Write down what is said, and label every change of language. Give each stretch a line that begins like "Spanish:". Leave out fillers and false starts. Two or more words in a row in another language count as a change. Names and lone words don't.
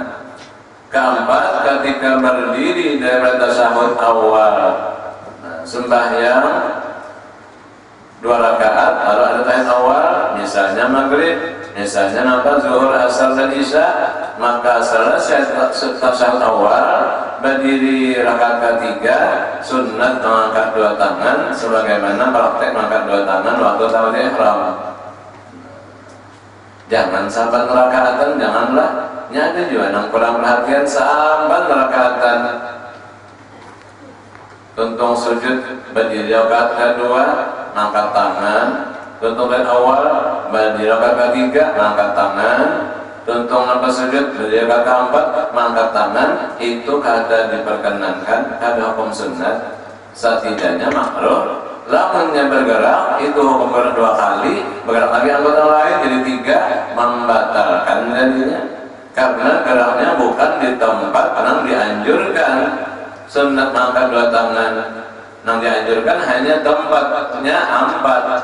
Indonesian: Keempat ketika berdiri dari tasyahud awal, sembahyang 2 rakaat, lalu ada tahiyat awal, misalnya maghrib, misalnya zuhur, asar dan isya, maka selesai tasyahud awal, berdiri rakaat ketiga, sunat mengangkat 2 tangan, sebagaimana praktek mengangkat 2 tangan waktu takbir ihram.
Banjar: Jangan saban rakaatan, janganlah. Nyada juga yang kurang perhatian saban rakaatan. Tuntung sujud berdiri rakaat kedua, angkat tangan. Tuntung dari awal berdiri rakaat ketiga, angkat tangan. Tuntung lepas sujud berdiri rakaat keempat, angkat tangan. Itu kada diperkenankan, kada hukum sunnah.
Indonesian: Setidaknya makruh.
Banjar: Lamunnya bergerak itu hukum bergerak 2 kali, bergerak lagi anggota lain jadi 3, membatalkan jadinya.
Indonesian: Karena geraknya bukan di tempat yang dianjurkan. Sunat mengangkat 2 tangan yang dianjurkan hanya tempatnya 4.